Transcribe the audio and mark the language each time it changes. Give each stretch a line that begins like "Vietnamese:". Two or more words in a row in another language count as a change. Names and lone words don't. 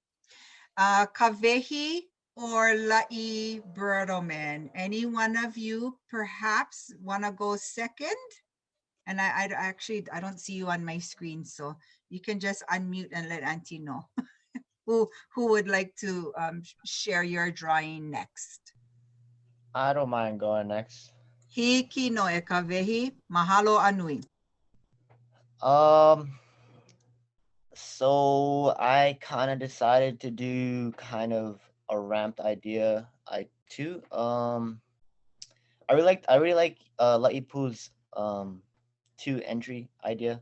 English: Kavehi or La'i Bertelman, any one of you perhaps want to go second? And I don't see you on my screen, so you can just unmute and let Auntie know who would like to share your drawing next. I don't mind going next.
Hawaiian: Hiki no e kavehi, mahalo anui.
English: So I kind of decided to do kind of a ramped idea. I really like La'ipu's 2 entry idea.